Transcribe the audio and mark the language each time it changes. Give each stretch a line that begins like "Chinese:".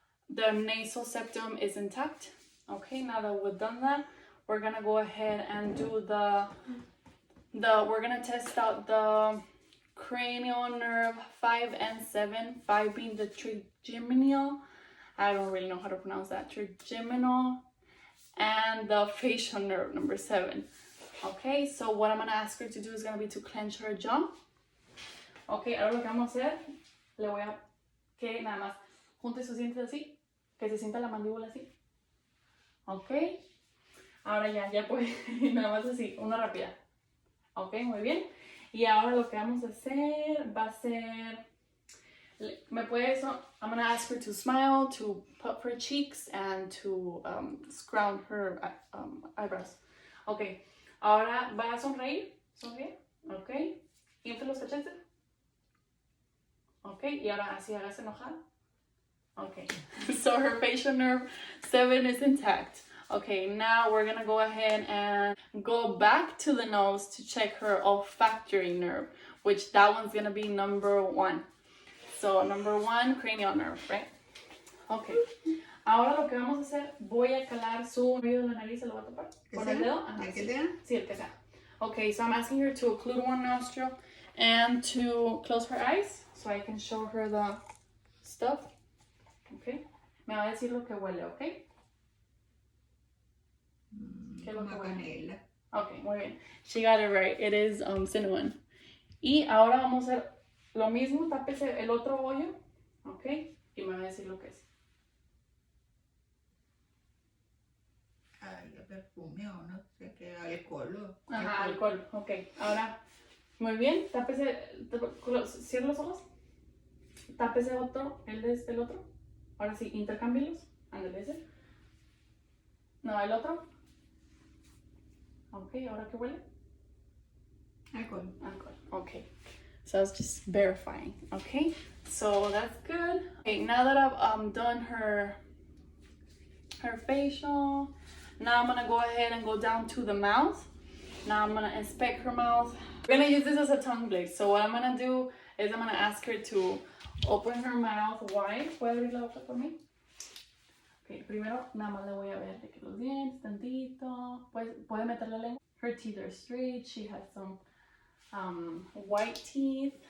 English: The nasal septum is intact. Okay, now that we've done that, we're gonna go ahead and do we're gonna test out the cranial nerve 5 and 7, 5 being the trigeminal I don't really know how to pronounce that, trigeminal, and the facial nerve, number 7. Okay, so what I'm gonna ask her to do is gonna be to clench her jaw.
Spanish: Okay, ahora lo que vamos a hacer, le voy a que nada más junte sus dientes así, que se sienta la mandíbula así. Ok, ahora ya puede, nada más así, una rápida. Ok, muy bien. Y ahora lo que vamos a hacer va a ser,
English: I'm gonna ask her to smile, to puff her cheeks, and to scrounge her eyebrows.
Spanish: Ok, ahora va a sonreír, sonríe, ok, infle los cachetes. Ok, y ahora así hágase enojada.
English: Okay, so her facial nerve 7 is intact. Okay, now we're gonna go ahead and go back to the nose to check her olfactory nerve, which that one's gonna be number 1. So number 1, cranial nerve, right? Okay.
Spanish: Ahora lo que vamos a hacer, voy a calar su oído de la nariz, se lo voy a tapar. ¿Con el dedo? Ajá, ¿El dedo? Sí, el que sea.
English: Okay, so I'm asking her to occlude one nostril and to close her eyes so I can show her the stuff. Okay.
Spanish: Me va a decir lo que huele, ¿ok? ¿Qué es lo que huele? Canela. Ok, muy bien.
English: She got it right. It is cinnamon.
Spanish: Y ahora vamos a hacer lo mismo. Tápese el otro hoyo, ¿ok? Y me va a decir lo que es. Ay, perfume o no sé qué, alcohol. Ajá, alcohol. Ok, ahora, muy bien. Tápese, cierra los ojos. Tápese otro, el otro. Ahora sí, intercámbielos. Ándale ese. No, el otro. Ok, ¿ahora qué huele? Alcohol.
English: Alcohol. Okay. So I was just verifying. Okay. So that's good. Okay, now that I've done her facial, now I'm gonna go ahead and go down to the mouth. Now I'm gonna inspect her mouth. We're gonna use this as a tongue blade. So what I'm gonna do is I'm gonna ask her to open her mouth wide.
Spanish: ¿Puede abrir la boca por mí? Okay, primero nada más le voy a ver de que los dientes, tantito. Puede meter la lengua.
English: Her teeth are straight. She has some white teeth.